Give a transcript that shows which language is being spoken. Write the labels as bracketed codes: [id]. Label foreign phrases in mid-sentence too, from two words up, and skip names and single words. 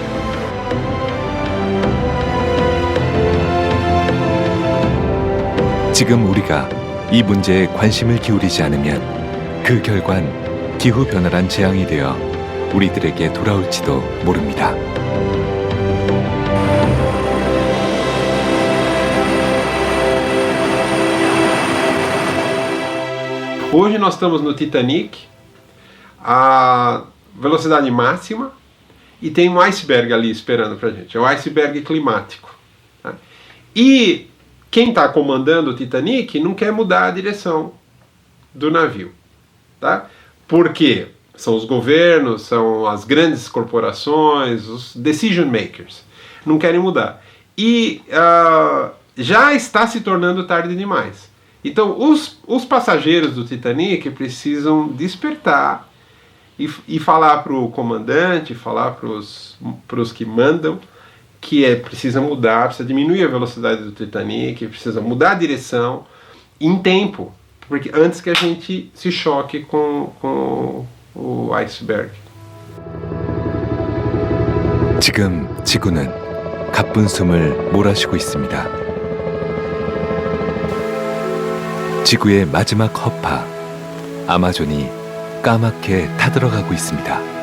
[ko] 지금 우리가 이 문제에 관심을 기울이지 않으면 그 결과는 기후변화란 재앙이 되어 우리들에게 돌아올지도 모릅니다. [pt] Hoje nós estamos no Titanic, a velocidade máxima, e tem um iceberg ali esperando pra gente, é o iceberg climático. Tá? E quem está comandando o Titanic não quer mudar a direção do navio. Tá? Porque são os governos, são as grandes corporações, os [en] decision makers, [pt] não querem mudar. E já está se tornando tarde demais. Então, os passageiros do Titanic precisam despertar e falar para o comandante, falar para os que mandam, que precisa mudar, precisa diminuir a velocidade do Titanic, precisa mudar a direção em tempo, porque antes que a gente se choque com o iceberg. [ko] 지금 지구는 가쁜 숨을 몰아쉬고 있습니다. 지구의 마지막 허파, 아마존이 까맣게 타들어가고 있습니다.